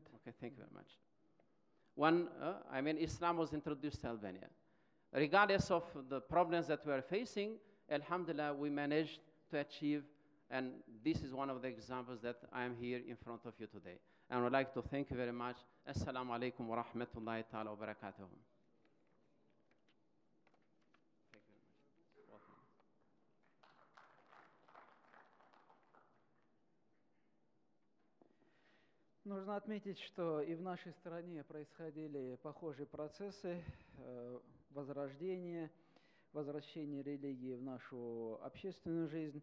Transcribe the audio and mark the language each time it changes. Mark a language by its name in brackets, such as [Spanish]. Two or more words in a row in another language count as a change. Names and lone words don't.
[English] Okay, thank you very much. When Islam was introduced to Albania. Regardless of the problems that we are facing, alhamdulillah, we managed to achieve, and this is one of the examples that I am here in front of you today. And I would like to thank you very much. [Arabic] السلام عليكم ورحمة الله تعالى وبركاته. [Russian] Нужно отметить, что и в нашей стране происходили похожие процессы возрождения, возвращения религии в нашу общественную жизнь.